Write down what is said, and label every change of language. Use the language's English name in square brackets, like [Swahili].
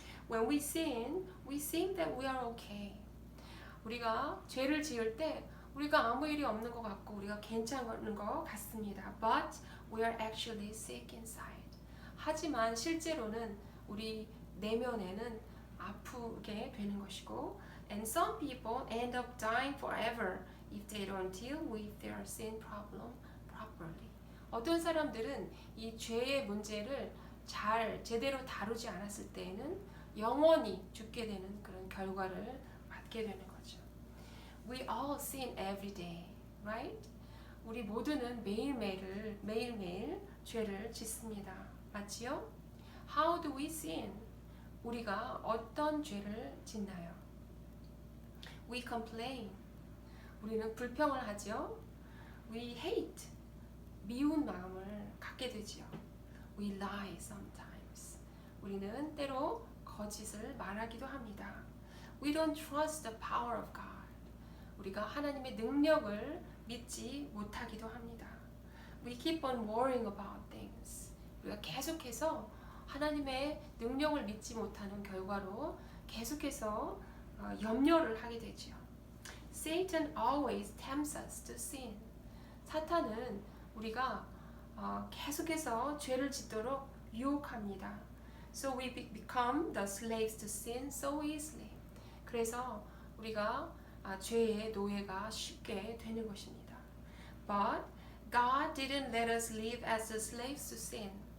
[English] When we sin, we think that we are okay. [Korean] 우리가 죄를 지을 때 우리가 아무 일이 없는 것 같고 우리가 괜찮은 것 같습니다. [English] But we are actually sick inside. [Korean] 하지만 실제로는 우리 내면에는 아프게 되는 것이고 [English] And some people end up dying forever if they don't deal with their sin problem properly. [Korean] 어떤 사람들은 이 죄의 문제를 제대로 다루지 않았을 때에는 영원히 죽게 되는 그런 결과를 맞게 되는 거죠. [English] We all sin every day, right? [Korean] 우리 모두는 매일매일 죄를 짓습니다. 맞지요? [English] How do we sin? [Korean] 우리가 어떤 죄를 짓나요? [English] We complain. [Korean] 우리는 불평을 하죠. [English] We hate. [Korean] 미운 마음을 갖게 되지요. [English] We lie sometimes. [Korean] 우리는 때로 거짓을 말하기도 합니다. [English] We don't trust the power of God. [Korean] 우리가 하나님의 능력을 믿지 못하기도 합니다. [English] We keep on worrying about things. [Korean] 우리가 계속해서 하나님의 능력을 믿지 못하는 결과로 계속해서 염려를 하게 되지요. [English] Satan always tempts us to sin. [Korean] 사탄은 우리가 계속해서 죄를 짓도록 유혹합니다. [English] So we become the slaves to sin so easily. [Korean] 그래서 우리가 죄의 노예가 쉽게 되는 것입니다. [English] But God didn't let us live as the slaves to sin.